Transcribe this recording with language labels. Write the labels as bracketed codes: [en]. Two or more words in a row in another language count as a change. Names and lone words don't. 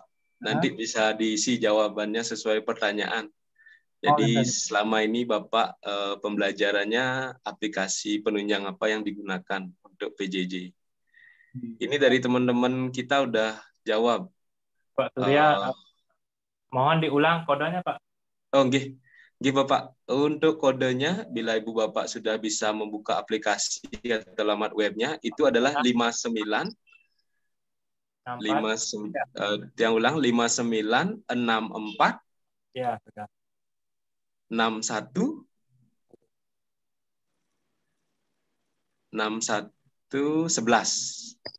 [id] Nanti bisa diisi jawabannya sesuai pertanyaan. Jadi selama ini Bapak pembelajarannya aplikasi penunjang apa yang digunakan untuk PJJ. Ini dari teman-teman kita udah jawab. Pak Surya, mohon diulang kodenya, Pak. [jv] Oh, nggih. Nggih, [id] Bapak. Untuk kodenya, bila Ibu Bapak sudah bisa membuka aplikasi atau alamat webnya, itu adalah 59 yang ulang 5964 ya, sudah. 61 11.